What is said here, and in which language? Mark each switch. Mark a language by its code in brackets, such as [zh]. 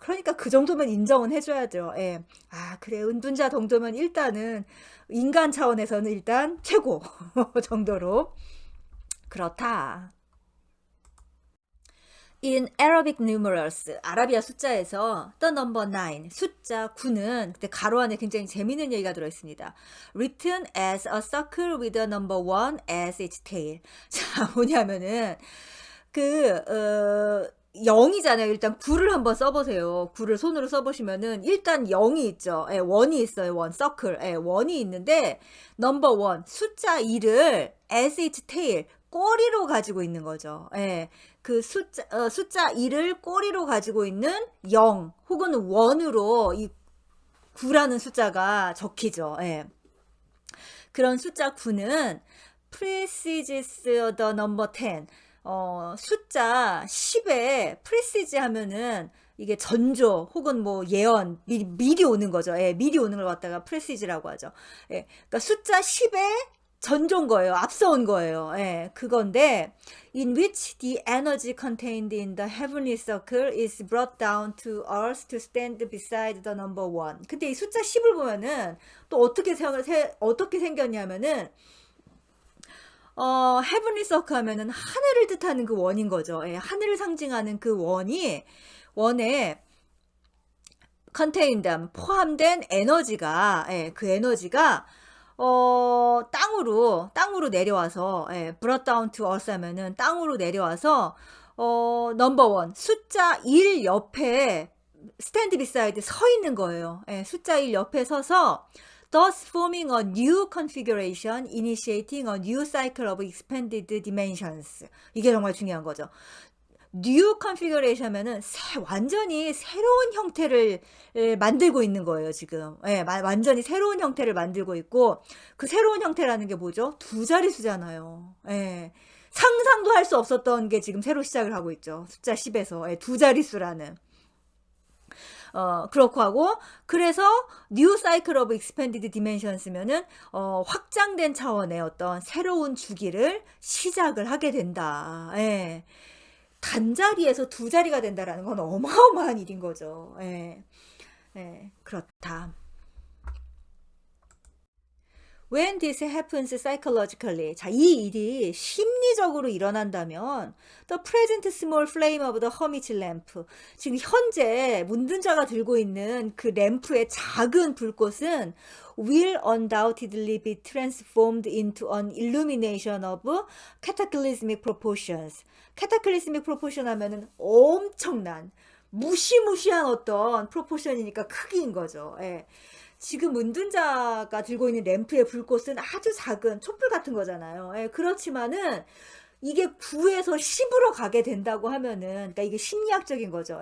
[ko] 그러니까 그 정도면 인정은 해줘야죠. 예. 그래 은둔자 정도면 일단은 인간 차원에서는 일단 최고 정도로 그렇다. [en] In Arabic numerals, [ko] 아라비아 숫자에서 [en] the number 9, [ko] 숫자 9는 그때 가로 안에 굉장히 재미있는 얘기가 들어있습니다. [en] Written as a circle with the number 1 as its tail. [ko] 자, 뭐냐면은 0이잖아요. 일단 9를 한번 써보세요. 9를 손으로 써보시면은 일단 0이 있죠. 1이 있어요. 1, circle. 1이 있는데 [en] number 1, [ko] 숫자 2를 [en] as its tail, [ko] 꼬리로 가지고 있는 거죠. 그 숫자 2를 꼬리로 가지고 있는 0 혹은 1으로 이 9라는 숫자가 적히죠. 그런 숫자 9는 [en] precedes the number 10. [ko] 숫자 10에 precedes 하면은 이게 전조 혹은 뭐 예언 미리 오는 거죠. 미리 오는 걸 갖다가 precides라고 하죠. 그러니까 숫자 10에 전조인 거예요. 앞서온 거예요. [en] 그건데 in which the energy contained in the heavenly circle is brought down to earth to stand beside the number 1. [ko] 근데 이 숫자 10을 보면은 또 어떻게 생겼냐면은 [en] heavenly circle [ko] 하면은 하늘을 뜻하는 그 원인 거죠. 하늘을 상징하는 그 원에 contained 포함된 에너지가 그 에너지가 땅으로 내려와서 [en] brought down to earth [ko] 하면은 땅으로 내려와서 [en] number 1 [ko] 숫자 1 옆에 [en] stand beside [ko] 서 있는 거예요. 숫자 1 옆에 서서 [en] thus forming a new configuration, initiating a new cycle of expanded dimensions. [ko] 이게 정말 중요한 거죠. 뉴 컨피그레이션 하면은 완전히 새로운 형태를 만들고 있는 거예요, 지금. 예, 완전히 새로운 형태를 만들고 있고, 그 새로운 형태라는 게 뭐죠? 두 자릿수잖아요. 예. 상상도 할 수 없었던 게 지금 새로 시작을 하고 있죠. 숫자 10에서. 예, 두 자릿수라는. 그렇고 하고, 그래서 [en] new cycle of expanded dimensions [ko] 면은 확장된 차원의 어떤 새로운 주기를 시작을 하게 된다. 예. 단자리에서 두 자리가 된다라는 건 어마어마한 일인 거죠. 예. 예, 그렇다. [en] When this happens psychologically, [ko] 자, 이 일이 심리적으로 일어난다면 [en] the present small flame of the hermit's lamp, [ko] 지금 현재 문든자가 들고 있는 그 램프의 작은 불꽃은 [en] will undoubtedly be transformed into an illumination of cataclysmic proportions. cataclysmic proportion [ko] 하면은 엄청난 무시무시한 어떤 프로포션이니까 크기인 거죠. 예. 지금 문둔자가 들고 있는 램프의 불꽃은 아주 작은 촛불 같은 거잖아요. 예, 그렇지만은 이게 9에서 10으로 가게 된다고 하면은, 그러니까 이게 심리학적인 거죠.